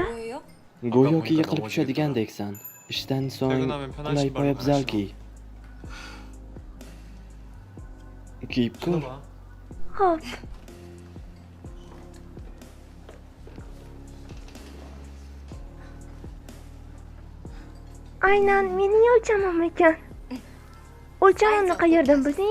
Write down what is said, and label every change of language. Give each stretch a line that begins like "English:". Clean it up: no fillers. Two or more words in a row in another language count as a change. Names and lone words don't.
Korean: 뭐예요?
Uzbek: Go'yoki yiqilib tushadigandeksan. Ishdan so'ng
Korean: 퇴근하면 편한
Uzbek: qulay
Korean: 신발을
Uzbek: poyabzal
Korean: 골라줘.
Uzbek: kiy. Kiyib ko'r.
Korean: 신어봐.
Uzbek: Xo'p. Aynan mening o'lchamim ekan. O'lchamimni qayerdan bilding?